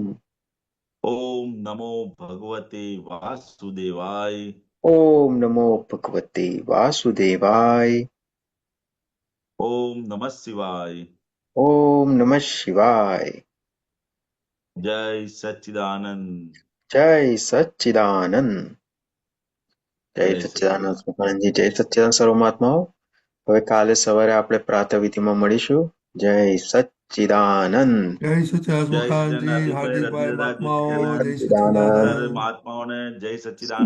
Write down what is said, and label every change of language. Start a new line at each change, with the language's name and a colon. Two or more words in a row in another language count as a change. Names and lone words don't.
Sanskrit: ओम नमो भगवते वासुदेवाय ॐ नमो भगवते वासुदेवाय ओम नमः शिवाय ॐ नमः शिवाय जय सच्चिदानंद जय सच्चिदानंद જય
Gujarati: જય સચ્ચિદાનંદ સચ્ચિદાનંદ સ્વામીજી જય સચ્ચિદાનંદ સર્વમહાત્માઓ હવે કાલે સવારે આપણે પ્રાતઃવિધિમાં મળીશું જય સચ્ચિદાનંદ જય સચ્ચિદાનંદ જય મુખાનજી, સચ્ચિદાનંદ હાર્દિકભાઈ મહાત્માઓ, જય જય સચ્ચિદાનંદ સર્વ મહાત્માઓને જય સચ્ચિદાનંદ